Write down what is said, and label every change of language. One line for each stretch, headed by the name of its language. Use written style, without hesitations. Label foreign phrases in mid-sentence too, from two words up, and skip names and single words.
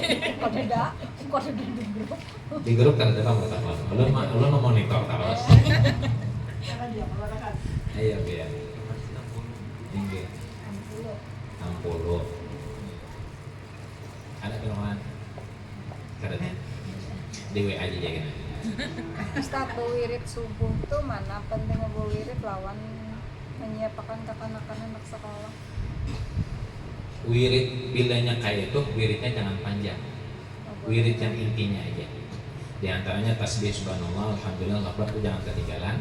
Indonesian: Di grup kan ada kamu takon. Lo mau monitor terus. Ayo biar. Tinggi. 60. Ada penuhan. Katanya. Di WA aja jangan. Satu wirid subuh tuh mana penting wirid lawan menyiapkan kekanakan anak sekolah. Wirid bilanya kayak itu, wiridnya jangan panjang. Wirid yang intinya aja. Di antaranya tasbih
Arabic: subhanallah, alhamdulillah, akbar
Indonesian: itu jangan ketinggalan.